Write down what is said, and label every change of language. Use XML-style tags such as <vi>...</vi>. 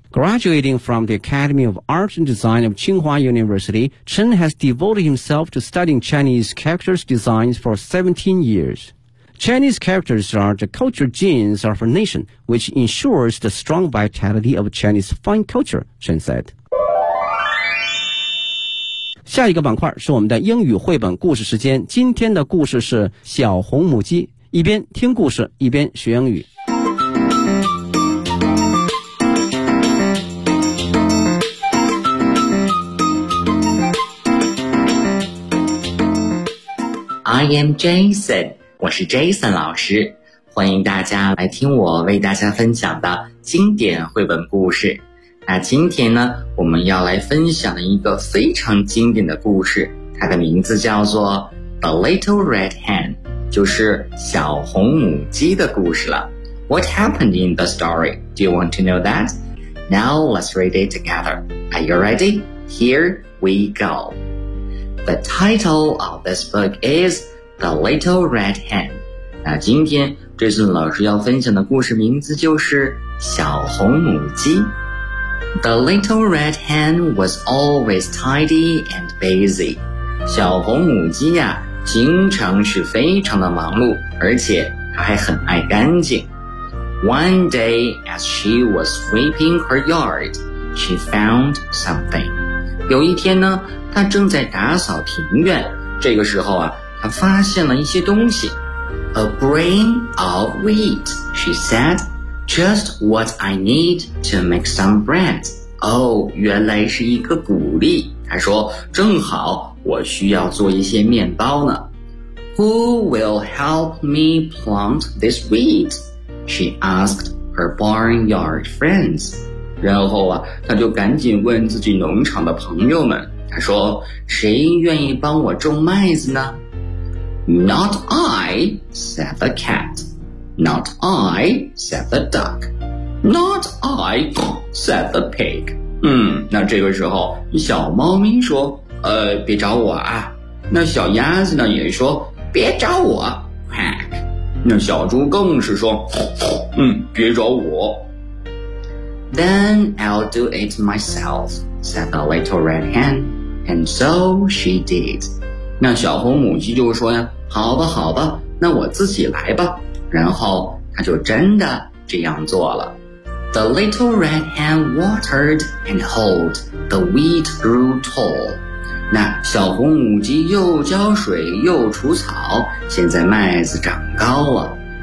<en>Graduating from the Academy of Art and Design of Tsinghua University, Chen has devoted himself to studying Chinese characters' designs for 17 years. Chinese characters are the culture genes of a nation, which ensures the strong vitality of Chinese fine culture, Chen said.</en> <zh>下一个板块是我们的英语绘本故事时间。今天的故事是小红母鸡，一边听故事一边学英语。</zh> <en>I am Jason，</en> <zh>我是 Jason 老师，欢迎大家来听我为大家分享的经典绘本故事。那今天呢，我们要来分享的一个非常经典的故事，它的名字叫做 The Little Red Hen， 就是小红母鸡的故事了。</zh> <en>What happened in the story? Do you want to know that? Now let's read it together. Are you ready? Here we go. The title of this book is The Little Red Hen.</en> <zh>那今天这次老师要分享的故事名字就是小红母鸡。</zh> <en>The little red hen was always tidy and busy.</en> <zh>小红母鸡呀，经常是非常的忙碌，而且她还很爱干净。</zh> <en>One day, as she was sweeping her yard, she found something.</en> <zh>有一天呢，她正在打扫庭院，这个时候啊，她发现了一些东西。</zh> <en>A grain of wheat, she said. Just what I need to make some bread.</en> <zh>Oh, 原来是一个谷粒。他说，正好我需要做一些面包呢。</zh> <en>Who will help me plant this wheat? She asked her barnyard friends.</en> <zh>然后啊，他就赶紧问自己农场的朋友们。他说，谁愿意帮我种麦子呢？</zh> <en>Not I, said the cat. Not I, said the duck. Not I, said the pig.</en> <zh>那这个时候小猫咪说别找我啊。那小鸭子呢也说别找我 quack. 那小猪更是说别找我。</zh> <en>Then I'll do it myself, said the little red hen. And so she did.</en> <zh>那小红母鸡就说呀，好吧好吧，那我自己来吧。然后他就真的这样做了。</zh> <en>The little red hen watered and hoed. The wheat grew tall.</en> <zh>那小红母鸡又浇水又除草，现在麦子长高了。</zh>